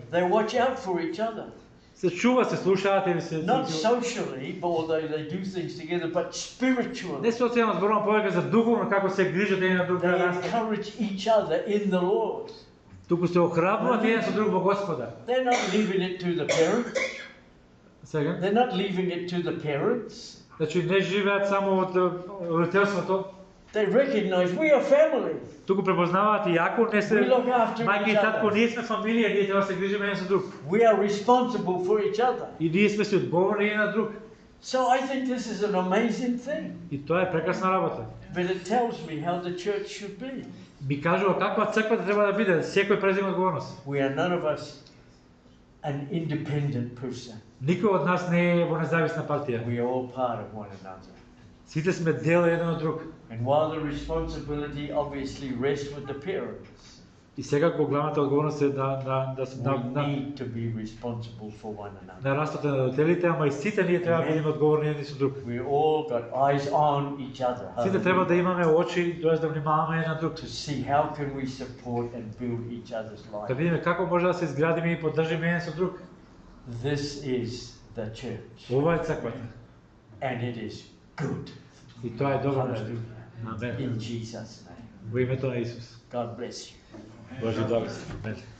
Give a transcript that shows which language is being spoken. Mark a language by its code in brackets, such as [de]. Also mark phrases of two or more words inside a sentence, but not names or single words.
[en] They watch out for each other. [mk] Се чува, се слушаат или се... [en] Not socially, although they do things together, but spiritually. [mk] Не социјално зборувам повеќе за духовно, како се грижат еден на друг. [en] They encourage each other in the Lord. [mk] Туку се охрабруваат еден со друг во Господа. [en] They're not leaving it to the parents. [mk] Сега, [en] They're not leaving it to the parents. [mk] значи не живеат само од родителството, [en] They recognize we are family. [mk] туку препознаваат и ако не се [en] We look after [mk] мајка и [en] each [mk] татко, [en] other. [mk] ние сме фамилија, ние треба да се грижиме еден со друг. [en] We are responsible for each other. [mk] И ние сме си одговорни еден на друг. [en] So I think this is an amazing thing. [mk] И тоа е прекрасна работа. [en] But it tells me how the church should be. [mk] Ми кажува каква црква треба да биде, секој презема одговорност. [en] We are none of us an independent person. [mk] Никој од нас не е во независна партија. [en] We are all part of one another. [mk] Сите сме дел еден од друг. [en] And while the responsibility obviously rests with the parents, [mk] И сега го главната одговорност е да [en] we need to be responsible for one another. [mk] на растот на родителите, ама и сите ние треба да бидеме одговорни еден со друг. [en] We all got eyes on each other. [mk] Сите треба да имаме очи, тоест да внимаваме еден на друг. [en] To see how can we support and build each other's [mk] Да [en] life. [mk] видиме како може да се изградиме и поддржиме еден со друг. [en] This is the church. [mk] Ова е црквата. [en] And it is good. [mk] И тоа е добро нешто. [en] Hallelujah. [mk] Амен. [en] In Jesus' name. [mk] Во името на Исус. [en] God bless you. [mk] Божи благослов. Амен.